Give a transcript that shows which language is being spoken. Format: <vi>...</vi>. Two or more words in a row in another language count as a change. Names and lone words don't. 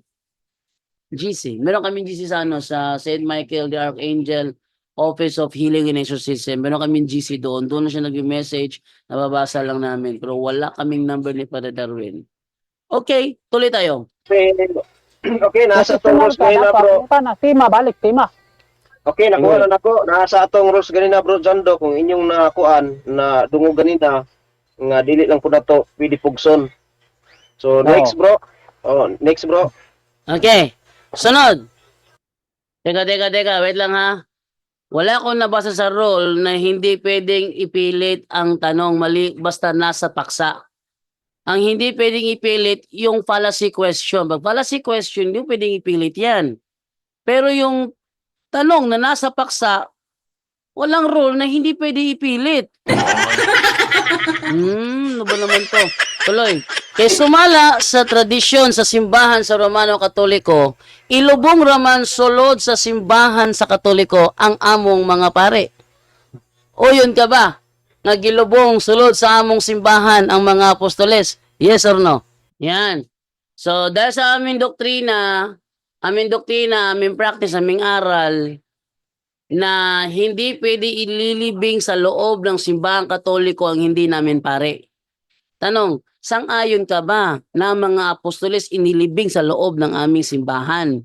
<tl>Meron kami GC sa sa St. Michael the Archangel Office of Healing and Exorcism. Meron kami GC doon. Doon na siya nag-message. Nababasa lang namin. Pero wala kaming number ni Padre Darwin. Okay, tuloy tayo.</tl> <ceb>Okay, nasa atong rules ganina bro. Tima, balik, tima. Okay, nakuha na nako. Nasa atong rules ganina bro Jando kung inyong nakuan na dungo ganina nga dili lang po na to pwede pugson.</ceb> <en>So next bro. Next bro.</en> <tl>Okay, sunod. Teka, wait lang ha. Wala akong nabasa sa rule na hindi pwedeng ipilit ang tanong mali basta nasa paksa. Ang hindi pwedeng ipilit yung</tl> <en>fallacy question.</en> <tl>Pag</tl> <en>fallacy question,</en> <tl>hindi pwedeng ipilit yan. Pero yung tanong na nasa paksa, walang rule na hindi pwede ipilit. Ano ba naman to? Tuloy.</tl> <ceb>Kay sumala sa tradisyon sa simbahan sa Romano Katoliko, ilubong raman sulod sa simbahan sa Katoliko ang among mga pare. O yun ka ba? Nagilubong sulod sa among simbahan ang mga apostoles?</ceb> <en>Yes or no?</en> <tl>Yan. So, dahil sa aming doktrina, aming practice, aming aral, na hindi pwede ililibing sa loob ng simbahang Katoliko ang hindi namin pare. Tanong, sang-ayon ka ba na ang mga apostoles inilibing sa loob ng aming simbahan?</tl>